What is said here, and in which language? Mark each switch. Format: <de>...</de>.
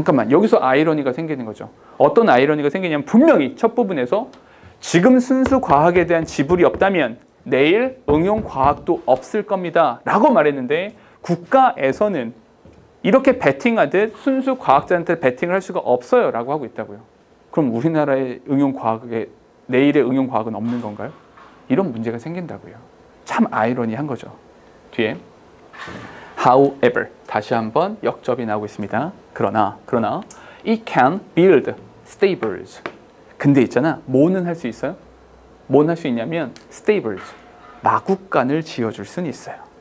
<ko>여기서 아이러니가 생기는 거죠. 어떤 아이러니가 생기냐면 분명히 첫 부분에서 지금 순수 과학에 대한 지불이 없다면 내일 응용 과학도 없을 겁니다 라고 말했는데 국가에서는 이렇게 베팅하듯 순수 과학자한테 베팅을 할 수가 없어요 라고 하고 있다고요. 그럼 우리나라의 응용 과학에 내일의 응용 과학은 없는 건가요? 이런 문제가 생긴다고요. 참 아이러니한 거죠. 뒤에 however 다시 한번 역접이 나오고 있습니다. 그러나</ko> <en>it can build stables.</en> <ko>근데 있잖아. 뭐는 할 수 있어요? 뭐는 할 수 있냐면 stables. 마구간을 지어줄 수는 있어요.</ko>